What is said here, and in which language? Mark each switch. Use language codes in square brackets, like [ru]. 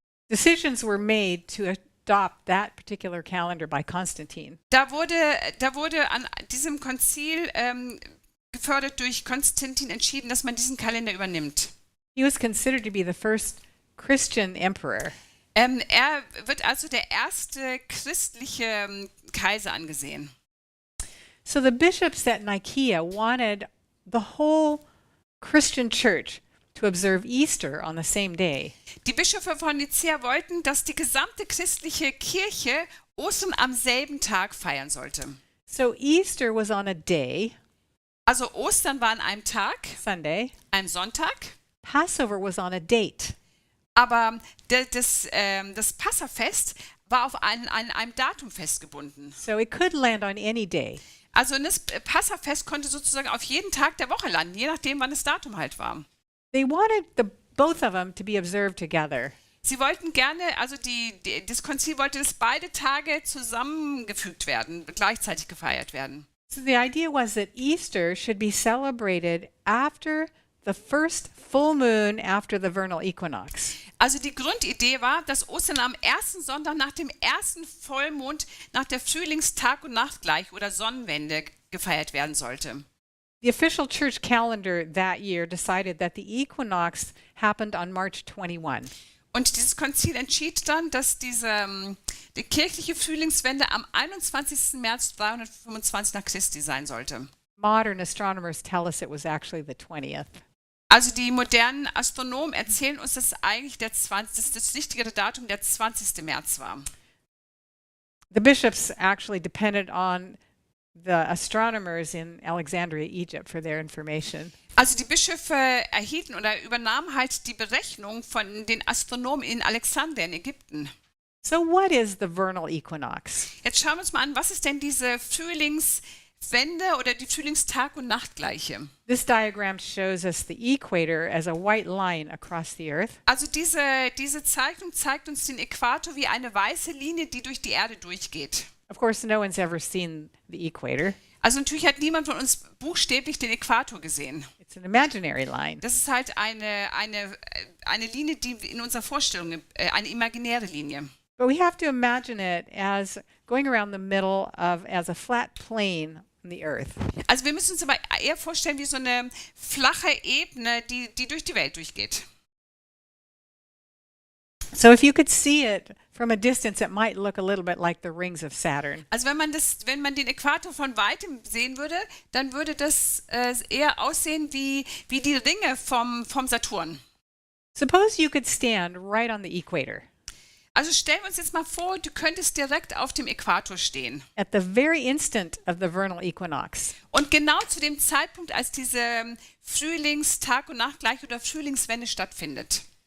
[en] decisions were made to adopt that particular calendar by Constantine. [de] da wurde an diesem Konzil gefördert durch Konstantin entschieden, dass man diesen Kalender übernimmt. [en] He was considered to be the first Christian emperor. [de] Er wird also der erste christliche Kaiser angesehen. [en] So the bishops at Nicaea wanted the whole Christian church to observe Easter on the same day. [de] Die Bischöfe von Nicäa wollten, dass die gesamte christliche Kirche Ostern am selben Tag feiern sollte. [en] So Easter was on a day, [de] Also Ostern war an einem Tag, [en] Sunday. [de] einem Sonntag, [en] Passover was on a date. [de] aber das Passafest war auf einem Datum festgebunden. [en] So it could land on any day. [de] Also das Passafest konnte sozusagen auf jeden Tag der Woche landen, je nachdem, wann das Datum halt war. [en] They wanted both of them to be observed together. [de] Sie wollten gerne, also das Konzil wollte, dass beide Tage zusammengefügt werden, gleichzeitig gefeiert werden. [en] So the idea was that Easter should be celebrated after the first full moon after the vernal equinox. [de] Also die Grundidee war, dass Ostern am ersten Sonntag nach dem ersten Vollmond nach der Frühlingstag- und Nachtgleich oder Sonnenwende gefeiert werden sollte. [en] The official church calendar that year decided that the equinox happened on March 21. [de] Und dieses Konzil entschied dann, dass die kirchliche Frühlingswende am 21. März 325 nach Christi sein sollte. [en] Modern astronomers tell us it was actually the 20th. [de] Also die modernen Astronomen erzählen uns, dass eigentlich das richtigere Datum der 20. März war. [en] The bishops actually depended on the astronomers in Alexandria, Egypt, for their information. [de] Also die Bischöfe erhielten oder übernahmen halt die Berechnung von den Astronomen in Alexandria in Ägypten. [en] So what is the vernal equinox? [de] Jetzt schauen wir uns mal an, was ist denn diese Frühlingswende oder die Frühlingstag- und Nachtgleiche? [en] This diagram shows us the equator as a white line across the earth. [de] Also diese Zeichnung zeigt uns den Äquator wie eine weiße Linie, die durch die Erde durchgeht. [en] Of course, no one's ever seen the equator. [de] Also natürlich hat niemand von uns buchstäblich den Äquator gesehen. [en] It's an imaginary line. [de] Das ist halt eine Linie, die in unserer Vorstellung, eine imaginäre Linie. [en] But we have to imagine it as going around the middle as a flat plane on the earth. [de] Also wir müssen uns aber eher vorstellen wie so eine flache Ebene, die durch die Welt durchgeht. [en] So if you could see it from a distance, it might look a little bit like the rings of Saturn. [de] Also wenn man den Äquator von weitem sehen würde, dann würde das eher aussehen wie die Ringe vom Saturn. [en] Suppose you could stand right on the equator. [de] Also stellen wir uns jetzt mal vor, du könntest direkt auf dem Äquator stehen. [en] At the very instant of the vernal equinox. [de] Und genau zu dem Zeitpunkt, als diese Frühlingstag- und Nachtgleich oder Frühlingswende stattfindet,